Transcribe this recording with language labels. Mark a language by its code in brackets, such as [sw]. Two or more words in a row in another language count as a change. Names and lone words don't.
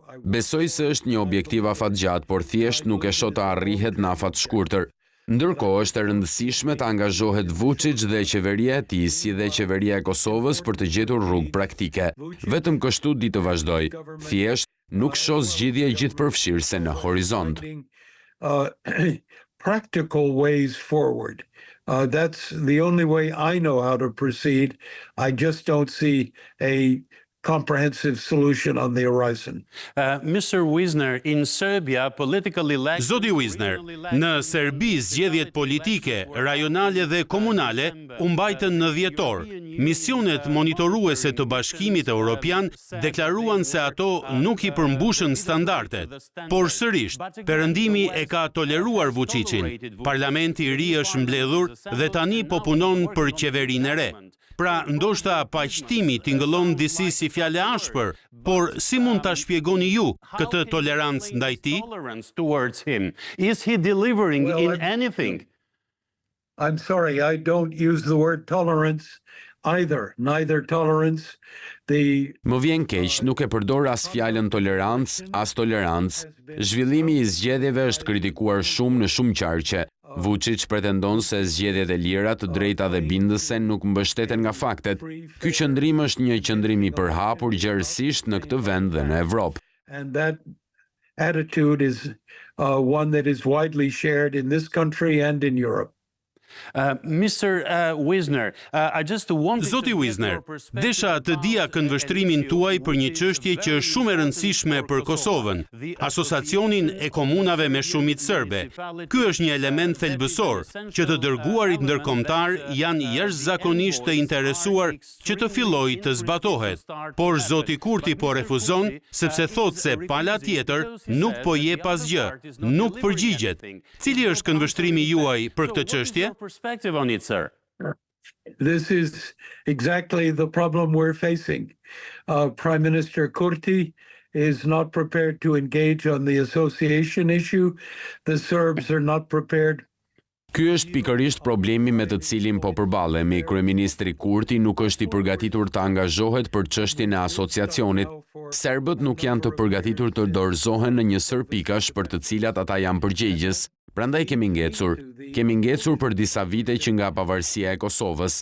[sq] Besoj se është një objektiv afatgjatë, por thjesht nuk e shoh të arrihet në afat shkurtër. Ndërkohë është e rëndësishme të angazhohet Vučić dhe qeveria e tij si dhe qeveria e Kosovës për të gjetur rrugë praktike. Vetëm kështu di të vazhdoj. Thjesht nuk shoh zgjidhje gjithëpërfshirëse në horizont. [en] Practical ways forward. That's the only way I know how to proceed. I just don't see a comprehensive solution on the horizon. Mr. Wisner, in Serbia, politically elect... [sq] Zoti Wisner, në Serbi zgjedhjet politike, rajonale dhe komunale u mbajtën në dhjetor. misionet monitoruese të Bashkimit Evropian deklaruan se ato nuk I përmbushën standardet. Por sërish, Perëndimi e ka toleruar Vučićin. Parlamenti I ri është mbledhur dhe tani po punon për qeverinë e re. Pra, ndoshta paqëtimi tingëllon disi si fjale ashpër, por si mund ta shpjegoni ju këtë tolerancë ndaj tij? [en] Is he delivering in anything? I'm sorry, I don't use the word tolerance either. Neither tolerance, [sq] Më vjen keq, nuk e përdor as fjalën tolerancë, as tolerancë. Zhvillimi I zgjedhjeve është kritikuar shumë në shumë qarqe. Vučić pretendon se zgjedhjet e lira, të drejta dhe bindëse nuk mbështeten nga faktet. Ky qëndrim është një qëndrim I përhapur gjerësisht në këtë vend dhe në Evropë. [en] And that attitude is one that is widely shared in this country and in Europe. Mr. [sq] Wisner, Zoti Wisner, desha të dija këndvështrimin tuaj për një çështje që është shumë e rëndësishme për Kosovën, Asociacionin e Komunave me Shumicë Serbe. Ky është një element thelbësor që të dërguarit ndërkombëtar janë jashtëzakonisht të interesuar që të fillojë të zbatohet. Por Zoti Kurti po refuzon sepse thotë se pala tjetër nuk po jep asgjë, nuk përgjigjet. Cili është këndvështrimi juaj për këtë çështje? [en] Perspective on it, sir. This is exactly the problem we're facing. Prime Minister Kurti is not prepared to engage on the association issue. The Serbs are not prepared. [sq] Ky është pikërisht problemi me të cilin po përballemi. Kryeministri Kurti nuk është I përgatitur të angazhohet për çështjen e asociacionit. Serbët nuk janë të përgatitur të dorëzohen në një sër pikash për të cilat ata janë përgjegjës. Prandaj kemi ngecur për disa vite që nga pavarësia e Kosovës.